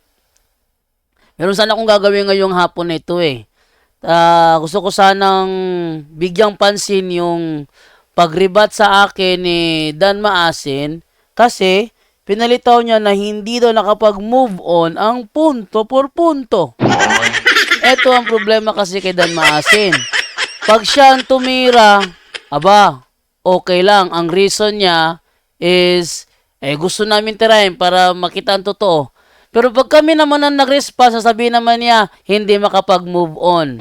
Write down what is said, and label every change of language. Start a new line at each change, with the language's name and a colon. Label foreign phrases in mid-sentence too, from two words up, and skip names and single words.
Filipino: Meron sana akong gagawin ngayong hapon na ito eh. Gusto ko sanang bigyang pansin yung pagribat sa akin ni Dan Maasin kasi pinalitaw niya na hindi daw nakapag-move on ang
Spanish: punto por punto.
Filipino: Ito ang problema kasi kay Dan Maasin. Pag siya ang tumira, aba, okay lang. Ang reason niya is gusto namin tirahin para makita ang totoo. Pero pag kami naman ang nag-response, sasabihin naman niya, hindi makapag-move on.